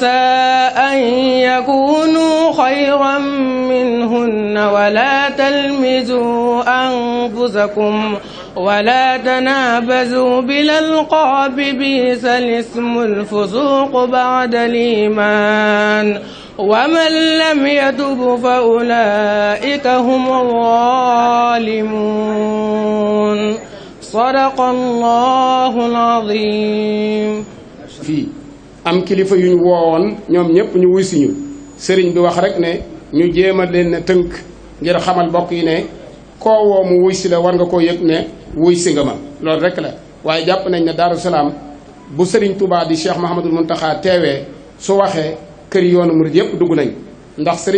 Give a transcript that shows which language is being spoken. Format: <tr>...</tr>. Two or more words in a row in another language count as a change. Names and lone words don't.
<ar>أن يكونوا خيرا منهن ولا تلمزوا أنفسكم ولا تنابزوا بالألقاب بئس الاسم الفسوق بعد الإيمان ومن لم يتب فأولئك هم الظالمون صدق الله العظيم.</ar> <wo>fii am kilifa yu ñu woowoon ñoom ñëpp ñu wuy si ñu sëriñ bi wax rek ne ñu jéem a leen ne tënk ngir xamal bokk yi ne koo woo mu wuy si la war nga koo yëg ne wuy si nga ma loolu rek la waaye jàpp nañ ne Daaru Salaam bu sëriñ Touba di Cheikh Mahamadul Muntaxa teewee su waxee kër yoonu murid yëpp dugg nañ ndax sëriñ</wo>